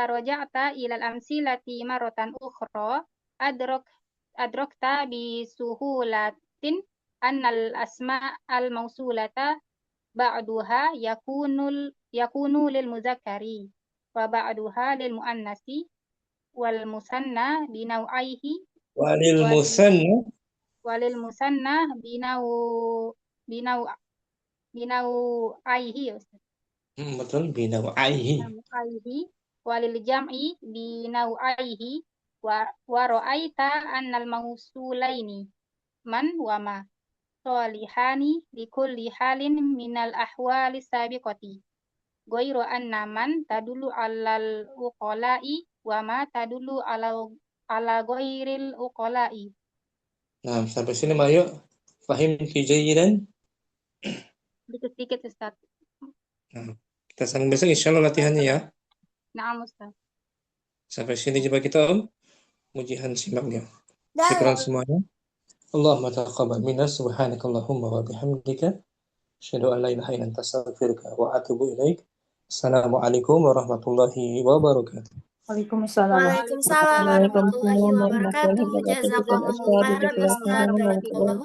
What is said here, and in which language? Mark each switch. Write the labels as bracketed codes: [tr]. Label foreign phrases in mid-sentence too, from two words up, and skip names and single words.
[ar] رجعت إلى الأمثلة مرة أخرى أدركت بسهولة أن الأسماء الموصولة بعضها يكون للمذكر وبعضها للمؤنث والمثنى بنوعيه walil المثنى بنوعيه betul binaw'aihi وللجمع بنوعيه ورأيت أن الموصولين من وما صالحان لكل حال من الأحوال السابقة غير أن من تدل على العقلاء وما تدل على على غير العقلاء. [id] Nah, sampai sini Mayu. [ar] فهمتِ جيدًا. [id] Dikit-dikit Ustaz. Nah, kita sambung besok [ar] إن شاء الله [id] latihannya ya. [ar] نعم أستاذ. [id] Sampai sini jumpa kita Om. Mujihan simaknya. Syukran semuanya. [ar] اللهم تقبل منا سبحانك اللهم وبحمدك أشهد أن لا إله إلا أنت أستغفرك وأتوب إليك. السلام عليكم ورحمة الله وبركاته. Waalaikumsalam وعليكم السلام ورحمة الله وبركاته. Jazakumullahu Ustaz. خيرًا أستاذ. بارك الله